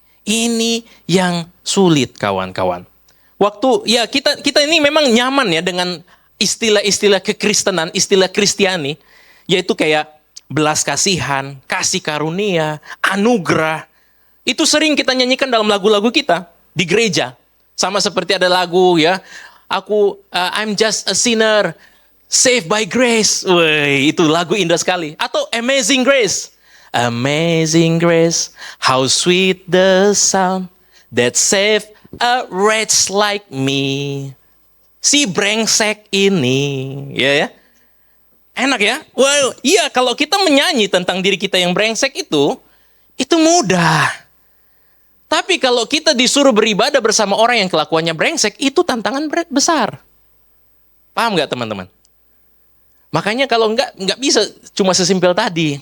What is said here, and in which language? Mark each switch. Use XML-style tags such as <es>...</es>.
<id>Ini yang sulit kawan-kawan. Waktu ya kita ini memang nyaman ya dengan istilah-istilah kekristenan, istilah Kristiani, yaitu kayak belas kasihan, kasih karunia, anugerah. Itu sering kita nyanyikan dalam lagu-lagu kita di gereja. Sama seperti ada lagu ya,</id> <en>I'm just a sinner. Saved by grace.</en> <id>Wih, itu lagu indah sekali.</id> <en>Atau Amazing Grace. Amazing Grace. How sweet the sound that saved a wretch like me.</en> <id>Si brengsek ini. Ya. Enak ya? Well, iya kalau kita menyanyi tentang diri kita yang brengsek itu mudah. Tapi kalau kita disuruh beribadah bersama orang yang kelakuannya brengsek, itu tantangan besar. Paham nggak teman-teman? Makanya kalau nggak bisa cuma sesimpel tadi.</id>